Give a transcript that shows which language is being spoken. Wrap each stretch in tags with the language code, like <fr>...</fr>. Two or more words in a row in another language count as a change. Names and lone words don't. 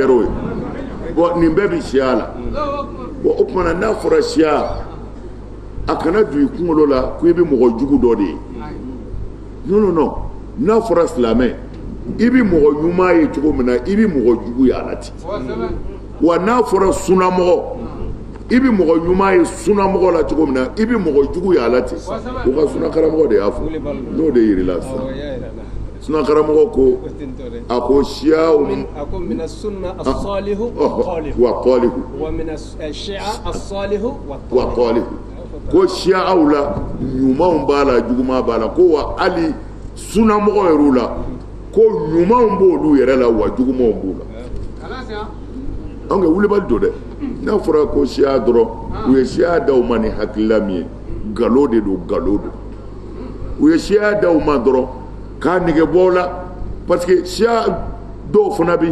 <bm>o ye bon nin bɛɛ bi siya la bon o kumana n'a fɔra siya a kana don i kunkolo la ko i bɛ mɔgɔ jugu dɔ de ye non n'a fɔra silamɛ i bɛ mɔgɔ ɲuman ye cogo min na i bɛ mɔgɔ jugu ye a la ten wa n'a fɔra sunamɔgɔ i bɛ mɔgɔ ɲuman ye sunamɔgɔ la cogo min na i bɛ mɔgɔ jugu ye a la ten o ka sunakaramɔgɔ de y'a fɔ n'o de yirila sisan sunakaramɔgɔ ko a ko siyaw</bm> <ar>أكو من السنة الصالح وقالحه ومن الشيعة الصالح وقالحه</ar> <bm>ko siyaw la ɲumanw b'a la juguman b'a la ko wa hali sunamɔgɔ yɛrɛw la ko ɲumanw b'olu yɛrɛ la wa jugumanw b'u la an ka wulibali don dɛ n'a fɔra ko siya dɔrɔn u ye siya d'aw ma ni hakilila min ye nkalon de don nkalon don u ye siya d'aw ma dɔrɔn k'a nege bɔ la</bm> <fr>parce que</fr> <bm>siya dɔw fana bɛ</bm>